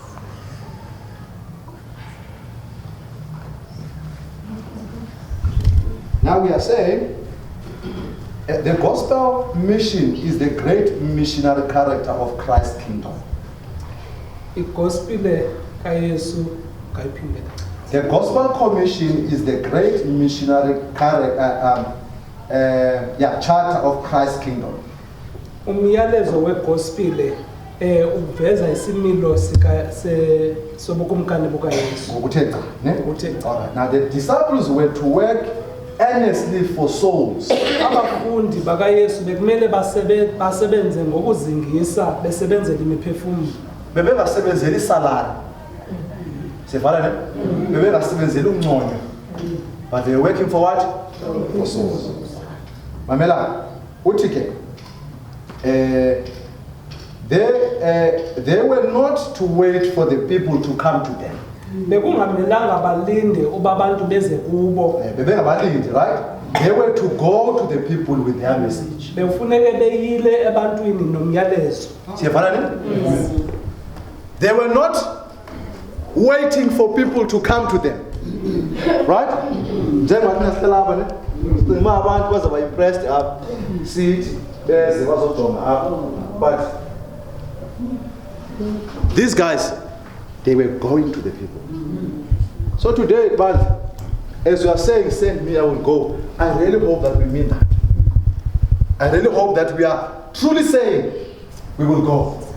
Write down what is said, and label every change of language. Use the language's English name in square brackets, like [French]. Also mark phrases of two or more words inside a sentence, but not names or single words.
[English] Now we are saying the gospel mission is the great missionary character of Christ's kingdom. The gospel commission is the great missionary charter of Christ's kingdom. [Xhosa] Umyalezo wegospel uveza isimilo sobukumkani bukaYesu. [English] Alright. Now the disciples were to work earnestly for souls. [Xhosa] Abafundi bakaYesu bekumele basebenze ngokuzingisa besebenzela imiphefumulo. Bebengasebenzeli salary. Sevala ne? Bebengasebenzeli uncono. [English] But they were working for what? For souls. [Xhosa] Mamela, uthi ke [English] they were not to wait for the people to come to them. [Xhosa] Bekungamelanga balinde uba abantu beze kubo. Bebengabalindi, [English] right? They were to go to the people with their message. [Xhosa] Befuneke beyile ebantwini nomyalezo. Sevala ne? [English] They were not waiting for people to come to them. Right? [Xhosa] Njengoba sihlala apha ne? Sima abantu bazaba [English] impressed up. [Xhosa] See beze bazojonga apha. [English] But these guys, they were going to the people. So today, but as you are saying, send me, I will go. I really hope that we mean that. I really hope that we are truly saying we will go.